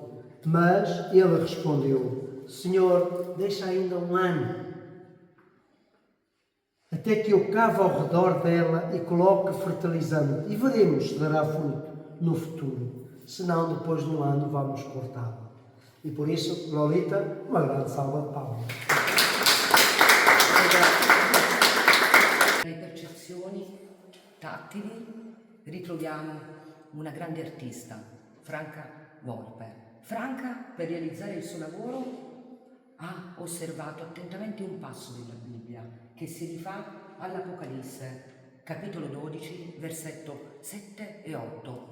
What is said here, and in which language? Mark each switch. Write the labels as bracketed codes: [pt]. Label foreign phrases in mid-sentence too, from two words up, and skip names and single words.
[pt] Mas ele respondeu: Senhor, deixa ainda 1 ano, até que eu cave ao redor dela e coloque fertilizante, e veremos se dará fruto no futuro. Senão, depois de 1 ano, vamos cortá-la. E por isso, Lolita, uma grande salva de palmas. [it] Nelle percezioni tattili ritroviamo una grande artista, Franca Volpe. Franca, per realizzare il suo lavoro, ha osservato attentamente un passo della Bibbia che si rifà all'Apocalisse, capitolo 12, versetto 7 e 8.